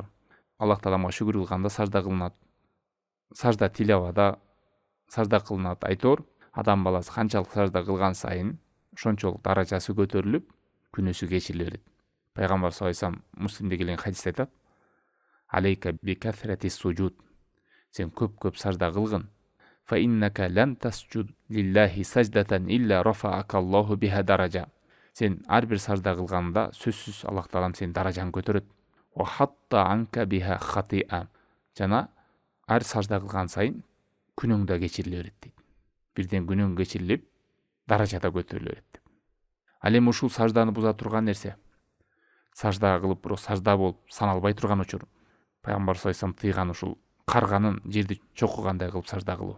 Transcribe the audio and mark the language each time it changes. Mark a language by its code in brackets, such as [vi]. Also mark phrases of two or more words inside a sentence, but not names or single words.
[ky] Аллах Тааламга шүгүр кылганда сажда кылынат. Сажда тилавада сажда кылынат. Айтор, адам баласы канчалык сажда кылган сайын ошончолук даражасы көтөрүлүп, күнөөсү кечириле берет. Пайгамбар [ar] صلى الله عليه وسلم [ky] Муслимде келген хадисте айтат: [ar] "عليك بكثرة السجود". [ky] Сен көп сажда кылгын. [ar] فإنك لن تسجد لله سجدة إلا رفعك الله بها درجة. [ky] Сен ар бир сажда кылганда сөзсүз Аллах Таалам сенин даражаңды көтөрөт. [ar] وحط عنك بها خطيئة. [ky] Жана ар сажда кылган сайын күнөөң да кечириле берет дейт. Бирден күнөөң кечирилип, даражада көтөрүлө берет. Ал эми ушул сажданы буза турган нерсе. Сажда кылып, бирок сажда болуп саналбай турган учур. Пайгамбар [ar] صلى الله عليه وسلم [ky] тыйган ушул карганын жерди чокугандай кылып сажда кылуу.